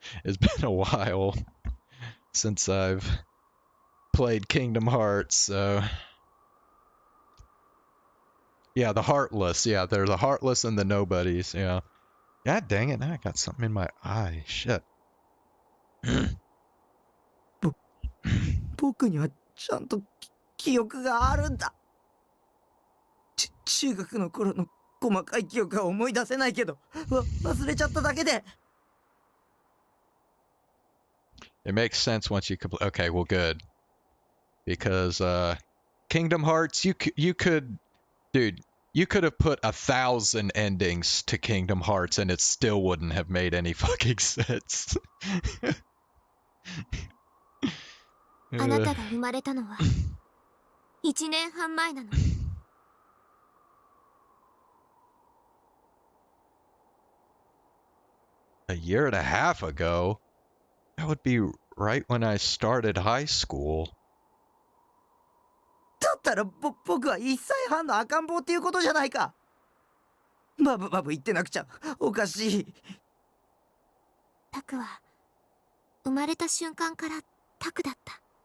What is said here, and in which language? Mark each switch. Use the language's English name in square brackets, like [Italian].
[English] It's been a while since I've played Kingdom Hearts, so yeah, the Heartless, yeah, they're the Heartless and the nobodies, yeah. God dang it, now I got something in my eye, shit. [Japanese] 僕にはちゃんと記憶があるんだ。中学の頃の細かい記憶は思い出せないけど、忘れちゃっただけで。 [English] It makes sense once you complete. Okay, well, good. Because Kingdom Hearts, you could, dude, you could have put 1,000 endings to Kingdom Hearts and it still wouldn't have made any fucking sense. [Japanese] あなたが生まれたのは1年半前なの。 [English] A year and a half ago? That would be right when I started high school. [Japanese] だったら僕は1歳半の赤ん坊っていうことじゃないか。バブ言ってなくちゃおかしい。タクは生まれた瞬間からタクだった。